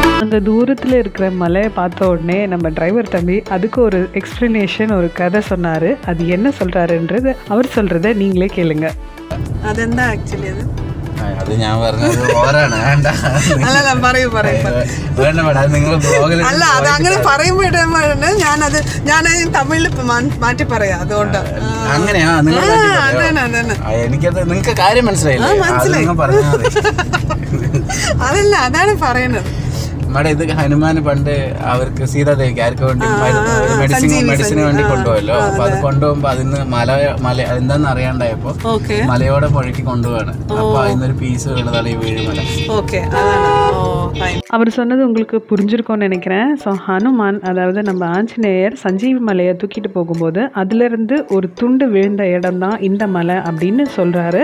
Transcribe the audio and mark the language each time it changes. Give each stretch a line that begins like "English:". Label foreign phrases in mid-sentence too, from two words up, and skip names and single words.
Tamil: அங்கே தூரத்தில் இருக்கிற மலையை பார்த்த உடனே நம்ம டிரைவர் தம்பி அதுக்கு ஒரு எக்ஸ்ப்ளனேஷன், ஒரு கதை சொன்னார். அது என்ன சொல்கிறாருன்றது அவர் சொல்கிறத நீங்களே கேளுங்க. அது என்ன ஆக்சுவலி
Malayalam: അത് ഞാൻ പറഞ്ഞത് ഓരാണ് വേണ്ട അല്ല അത് അങ്ങനെ പറയുമ്പോഴാണ് ഞാൻ തമിഴിൽ മാറ്റി പറയാം. അതുകൊണ്ട് അങ്ങനെയാ എനിക്കത് നിങ്ങൾക്ക് കാര്യം മനസ്സിലായില്ല. അതല്ല, അതാണ് പറയുന്നത്. നമ്മുടെ ഇത് ഹനുമാൻ പണ്ട് അവർക്ക് സീതാദേവിക്ക് ആർക്ക് വേണ്ടി മെഡിസിന് വേണ്ടി കൊണ്ടുപോയല്ലോ. അപ്പൊ അത് കൊണ്ടുപോകുമ്പോ അതിന്ന് മല എന്താന്ന് അറിയാണ്ടായപ്പോ മലയോടെ പുഴക്കി കൊണ്ടുപോവാണ്. അപ്പൊ അതിന്നൊരു പീസ് വീണതാണ് ഈ വീഴുമല.
Tamil: அவர் சொன்னது உங்களுக்கு புரிஞ்சிருக்கும்னு நினைக்கிறேன். ஸோ ஹனுமான், அதாவது நம்ம ஆஞ்சநேயர் சஞ்சீவி மலையை தூக்கிட்டு போகும்போது அதுலேருந்து ஒரு துண்டு விழுந்த இடம் தான் இந்த மலை அப்படின்னு சொல்கிறாரு.